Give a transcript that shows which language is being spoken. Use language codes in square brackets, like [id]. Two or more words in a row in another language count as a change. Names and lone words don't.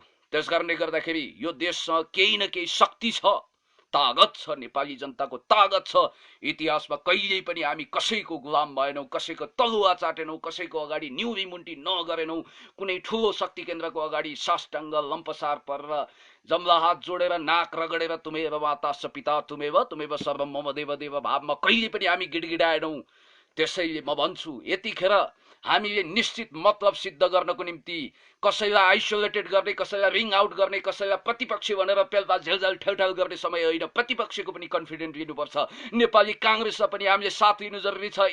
[ne] त्यसकारणले गर्दाखेरि यो देशसँग केही न केही शक्ति छ, तागत छ, नेपाली जनताको तागत छ। इतिहासमा कहिल्यै पनि हामी कसैको गुलाम भएनौँ, कसैको तलुवा चाटेनौँ, कसैको अगाडि न्युरी मुन्टी नगरेनौँ। कुनै ठुलो शक्ति केन्द्रको अगाडि साष्टाङ्ग लम्पसार परेर जम्ला हात जोडेर नाक रगडेर [sa] तुमेव माता स पिता तुमेव सर्वम मम देव देव [ne] भावमा कहिले पनि हामी गिडगिडाएनौँ। त्यसैले म भन्छु, यतिखेर हामीले निश्चित मतलब सिद्ध गर्नको निम्ति कसैलाई आइसोलेटेड गर्ने, कसैलाई [en] ring out [ne] गर्ने, कसैलाई प्रतिपक्षी भनेर पेलपाल झेलझाल ठेलठाल गर्ने समय होइन। प्रतिपक्षको पनि कन्फिडेन्ट लिनुपर्छ। नेपाली काङ्ग्रेसलाई पनि हामीले साथ लिनु जरुरी छ।